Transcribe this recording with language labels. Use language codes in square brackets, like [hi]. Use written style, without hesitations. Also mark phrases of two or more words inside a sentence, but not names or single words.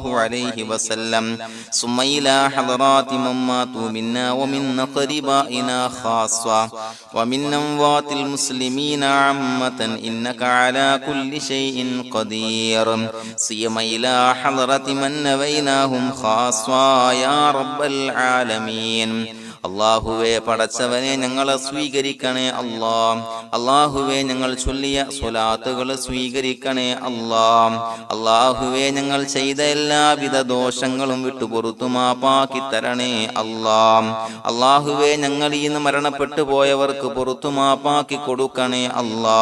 [ar] عليه وسلم ثم إلى حضرات من ماتوا منا ومن أقربائنا خاصة ومن أموات المسلمين عامة إنك على كل شيء قدير سيما إلى حضرة من نبيناهم خاصة يا رب العالمين [ml] അല്ലാഹുവേ പടച്ചവനെ ഞങ്ങളെ സ്വീകരിക്കണേ അല്ലാ. അല്ലാഹുവേ ഞങ്ങൾ ചൊല്ലിയ സ്വലാത്തുകൾ സ്വീകരിക്കണേ അല്ലാ. അല്ലാഹുവേ ഞങ്ങൾ ചെയ്ത എല്ലാവിധ ദോഷങ്ങളും വിട്ടുപുറത്തു മാപ്പാക്കി തരണേ അല്ലാ. അല്ലാഹുവേ ഞങ്ങൾ ഇന്ന് മരണപ്പെട്ടു പോയവർക്ക് പുറത്തു മാപ്പാക്കി കൊടുക്കണേ അല്ലാ.